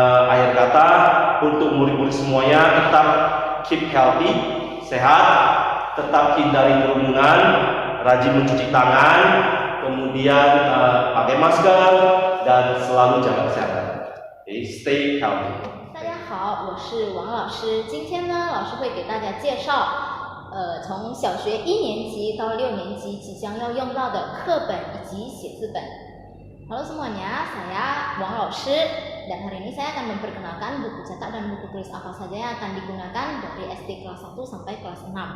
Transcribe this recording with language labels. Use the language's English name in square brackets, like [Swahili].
[Indonesian] Akhir kata, untuk murid-murid semuanya tetap [English] keep healthy, [Indonesian] sehat, tetap hindari kerumunan, rajin mencuci tangan, kemudian pakai masker, dan selalu jaga kesehatan. [English] Okay, stay healthy. [Chinese] 大家好，我是王老师。今天呢，老师会给大家介绍，从小学1年级到6年级即将要用到的课本以及写字本。 [Indonesian] Halo semuanya, saya Wang老师dan hari ini saya akan memperkenalkan buku cetak dan buku tulis apa saja yang akan digunakan dari SD kelas 1 sampai kelas 6.